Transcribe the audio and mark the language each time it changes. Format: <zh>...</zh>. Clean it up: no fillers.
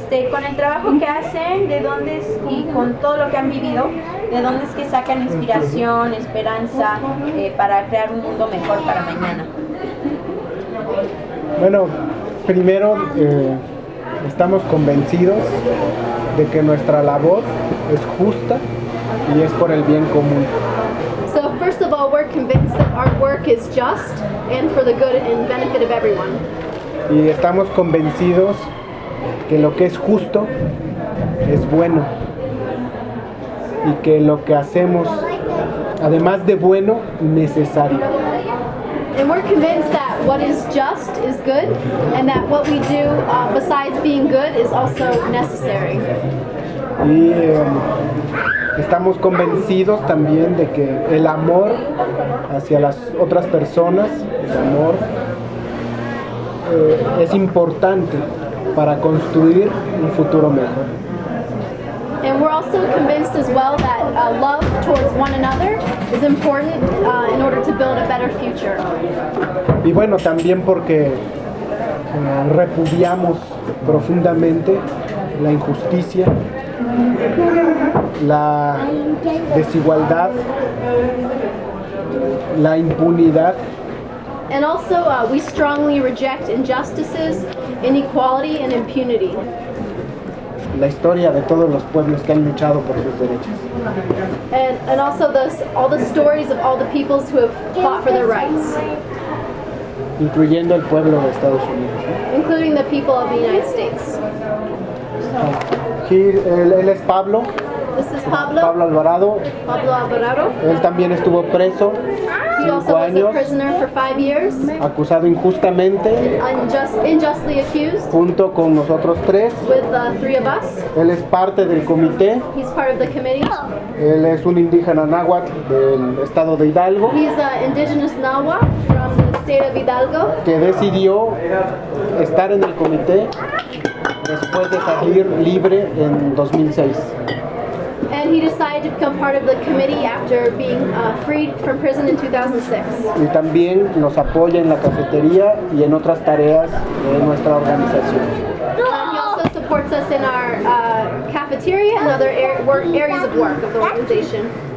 <es>Con el trabajo que hacen, de dónde es, y con todo lo que han vivido, de dónde es que sacan inspiración, esperanza, para crear un mundo mejor para mañana. Bueno, primero estamos convencidos de que nuestra labor es justa y es por el bien común.</es> <en>So first of all, we're convinced that our work is just and for the good and benefit of everyone.</en> <es>Y estamos convencidos que lo que es justo es bueno y que lo que hacemos, además de bueno, necesario.</es> <en>And we're convinced that what is just is good, and that what we do, besides being good, is also necessary.</en> <es>Y estamos convencidos también de que el amor hacia las otras personas, el amor, es importante para construir un futuro mejor.</es> <en>And we're also convinced as well that love towards one another is important in order to build a better future.</en> <es>Y bueno, también porque repudiamos profundamente la injusticia, la desigualdad, la impunidad.</es> <en>And also we strongly reject injustices, inequality and impunity.</en> <es>La historia de todos los pueblos que han luchado por sus derechos.</es> <en>And also all the stories of all the peoples who have fought for their rights.</en> <es>Incluyendo el pueblo de Estados Unidos.</es> <en>Including the people of the United States.</en> <es>Él es Pablo.</es> <en>This is Pablo.</en> <es>Pablo Alvarado.</es> <en>Pablo Alvarado.</en> <es>Él también estuvo preso.</es> <en>He also was a prisoner for 5 years.</en> <es>Acusado injustamente.</es> <en>Unjustly accused.</en> <es>Junto con nosotros tres.</es> <en>With the three of us.</en> <es>Él es parte del comité.</es> <en>He's part of the committee.</en> <es>Él es un indígena náhuatl del estado de Hidalgo.</es> <en>He's an indigenous náhuatl from the state of Hidalgo.</en> <es>Que decidió estar en el comité después de salir libre en 2006.</es> <en>And he decided to become part of the committee after being freed from prison in 2006.</en> <es>Y también nos apoya en la cafetería y en otras tareas de nuestra organización.</es> <en>He also supports us in our cafeteria and other areas of work of the organization.</en>